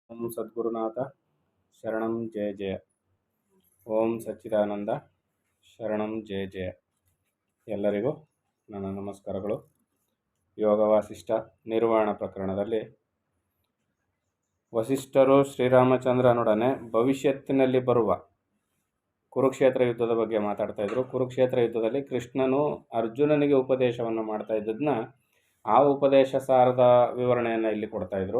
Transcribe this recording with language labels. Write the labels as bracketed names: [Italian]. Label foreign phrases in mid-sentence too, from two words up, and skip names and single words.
[Sanskrit] ಓಂ ಸದ್ಗುರುನಾಥ ಶರಣಂ ಜಯ ಜಯ. ಓಂ ಸಚ್ಚಿದಾನಂದ ಶರಣಂ ಜಯ ಜಯ. [Kannada] ಎಲ್ಲರಿಗೂ ನನ್ನ ನಮಸ್ಕಾರಗಳು. ಯೋಗ ವಾಸಿಷ್ಠ ನಿರ್ವಾಣ ಪ್ರಕರಣದಲ್ಲಿ ವಸಿಷ್ಠರು ಶ್ರೀರಾಮಚಂದ್ರನೊಡನೆ ಭವಿಷ್ಯತ್ತಿನಲ್ಲಿ ಬರುವ ಕುರುಕ್ಷೇತ್ರ ಯುದ್ಧದ ಬಗ್ಗೆ ಮಾತಾಡ್ತಾ ಇದ್ರು. ಕುರುಕ್ಷೇತ್ರ ಯುದ್ಧದಲ್ಲಿ ಕೃಷ್ಣನು ಅರ್ಜುನನಿಗೆ ಉಪದೇಶವನ್ನು ಮಾಡ್ತಾ ಇದ್ದದನ್ನ ಆ ಉಪದೇಶ ಸಾರದ ವಿವರಣೆಯನ್ನು ಇಲ್ಲಿ ಕೊಡ್ತಾ ಇದ್ರು.